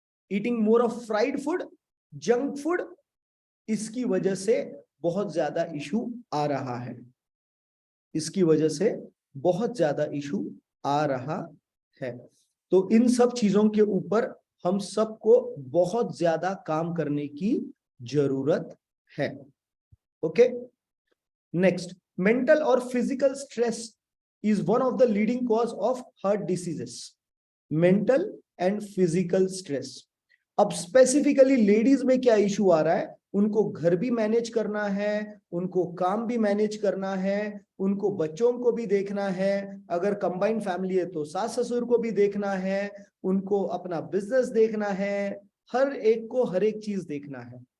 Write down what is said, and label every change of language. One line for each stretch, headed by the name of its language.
English: eating more of fried food, junk food,
Hindi: इसकी वजह से बहुत ज्यादा इशू आ रहा है, इसकी वजह से बहुत ज्यादा इशू आ रहा है। तो इन सब चीजों के ऊपर हम सबको बहुत ज्यादा काम करने की जरूरत है।
English: Okay, next, mental और physical stress is one of the leading cause of heart diseases. Mental and physical stress.
Hindi: अब स्पेसिफिकली लेडीज में क्या इशू आ रहा है, उनको घर भी मैनेज करना है, उनको काम भी मैनेज करना है, उनको बच्चों को भी देखना है, अगर कंबाइंड फैमिली है तो सास ससुर को भी देखना है, उनको अपना बिजनेस देखना है, हर एक को हर एक चीज देखना है।